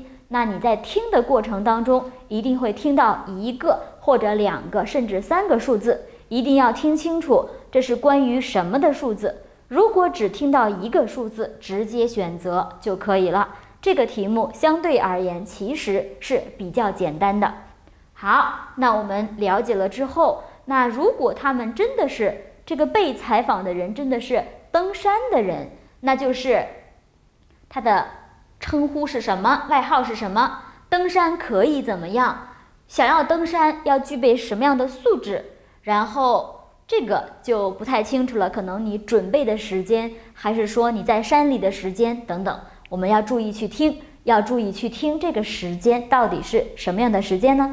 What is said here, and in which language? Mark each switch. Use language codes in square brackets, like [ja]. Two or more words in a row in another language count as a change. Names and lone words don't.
[zh] 那你在聽的過程當中，一定會聽到1個或者2個甚至3個數字，一定要聽清楚這是關於什麼的數字。如果只聽到1個數字，直接選擇就可以了。這個題目相對而言其實是比較簡單的。好，那我們了解了之後，那如果他們真的是這個被採訪的人真的是登山的人，那就是他的稱呼是什麼，外號是什麼，登山可以怎麼樣，想要登山要具備什麼樣的素質，然後這個就不太清楚了，可能你準備的時間，還是說你在山裡的時間等等，我們要注意去聽，要注意去聽這個時間到底是什麼樣的時間呢？